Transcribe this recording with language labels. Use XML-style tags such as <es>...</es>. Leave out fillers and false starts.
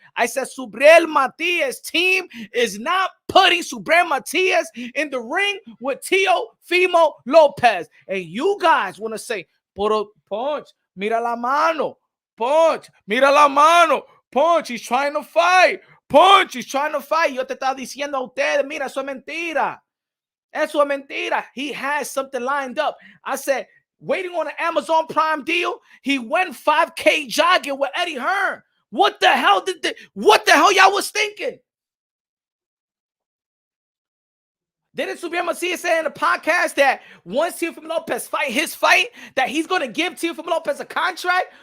<en>I said Subriel Matias' team is not putting Subriel Matias in the ring with Teofimo Lopez. And you guys want to say, punch,</en> <es>mira la mano,</es> <en>punch, mira la mano, punch, he's trying to fight, punch, he's trying to fight.</en> <es>Yo te estaba diciendo a ustedes, mira, eso es mentira. Eso es mentira.</es> <en>He has something lined up. I said, waiting on an Amazon Prime deal, he went 5K jogging with Eddie Hearn. What the hell y'all was thinking? Didn't Subriel Matias say in the podcast that once Teofimo Lopez fight his fight, that he's going to give Teofimo Lopez a contract?</en>